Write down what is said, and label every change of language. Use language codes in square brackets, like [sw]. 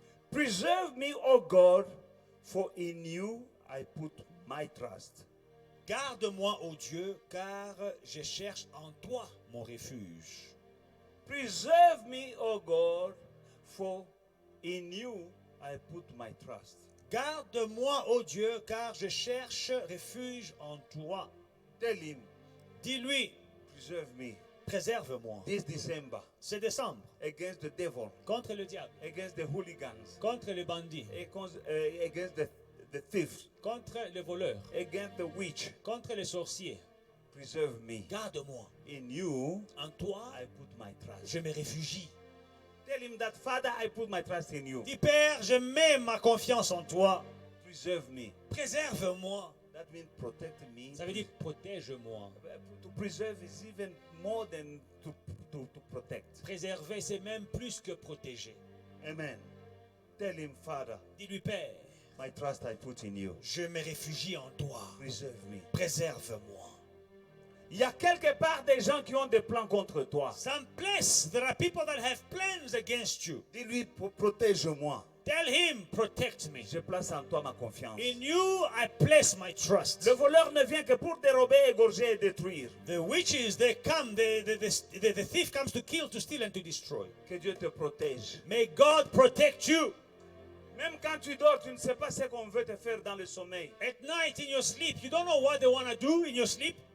[en] Preserve me, O God, for in you I put my trust. [fr] Garde-moi, ô Dieu, car je cherche en toi mon refuge. [en] Preserve me, O God, for in you I put my trust. [fr] Garde-moi, ô Dieu, car je cherche refuge en toi. [en] Tell him, [fr] Dis-lui, [en] preserve me [fr] préserve-moi. [en] this December [fr] C'est décembre, [en] against the devil, [fr] contre le diable, [en] against the hooligans, [fr] contre les bandits, [en] against the thieves, [fr] contre les voleurs, [en] against the witch. [fr] contre les sorciers. [en] Preserve me. [fr] Garde-moi. [en] In you [fr] En toi, [en] I put my trust. [fr] je me réfugie. [en] Tell him that, Father, I put my trust in you. [fr] Dis, Père, je mets ma confiance en toi. [en] Preserve me. [fr] Préserve-moi. [en] That means protect me. [fr] Ça veut dire protège-moi. [en] To preserve is even more than to protect. [fr] Préserver, c'est même plus que protéger. [en] Amen. Tell him, Father, [fr] Dis-lui, Père, [en] my trust I put in you. [fr] je me réfugie en toi. [en] Preserve me. [fr] Préserve-moi. Il y a quelque part des gens qui ont des plans contre toi. [en] Some place, there are people that have plans against you. [fr] Dis-lui, protège-moi. [en] Tell him, protect me. [fr] Je place en toi ma confiance. [en] In you, I place my trust. [fr] Le voleur ne vient que pour dérober, égorger et détruire. [en] The witches, they come, the thief comes to kill, to steal, and to destroy. [fr] Que Dieu te protège. [en] May God protect you. [fr] Même quand tu dors, tu ne sais pas ce qu'on veut te faire dans le sommeil. [en] At night, in your sleep, you don't know what they want to do in your sleep.